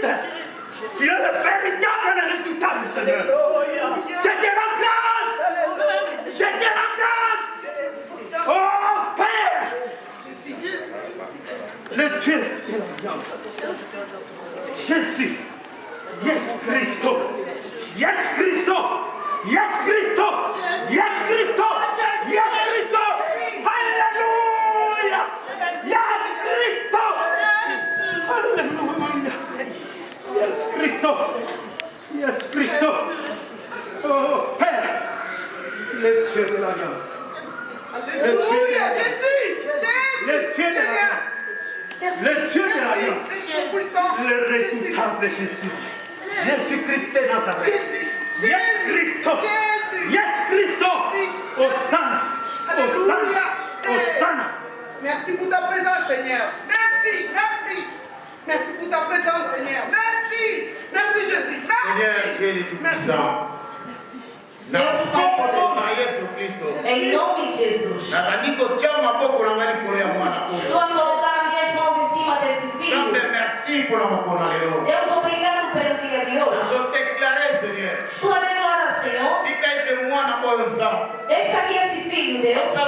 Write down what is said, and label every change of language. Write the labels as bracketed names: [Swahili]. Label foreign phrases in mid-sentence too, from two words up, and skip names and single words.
[French] Tu es le véritable et le redoutable Seigneur. Je te rends grâce! Je te rends grâce! Oh Père! Le Dieu de l'alliance. Jésus. Yes Christo. Yes Christo. Yes Christo. Yes Christo. Yes Christo. Alléluia. Yes Christo. Alléluia. Yes Christo. Yes Christo. Oh Père. Le Dieu de l'alliance. Alléluia, Jésus. Le Dieu de l'alliance. Le Dieu de l'alliance. Le redoutable Jésus. Jésus-Christ de Nazareth. Yes Christo. Yes Christo. Hosanna. Hosanna. Hosanna. Merci pour ta présence, Seigneur. Merci, merci. Merci pour ta présence, Seigneur. Merci. Merci, Jésus. Merci. Seigneur, Dieu est tout-puissant. [Portuguese] Em nome de Jesus. Estou a colocar minhas mãos em cima desse filho. Deus, obrigado pelo dia de hoje. Estou a declarar, Senhor. Deixa aqui esse filho, Deus.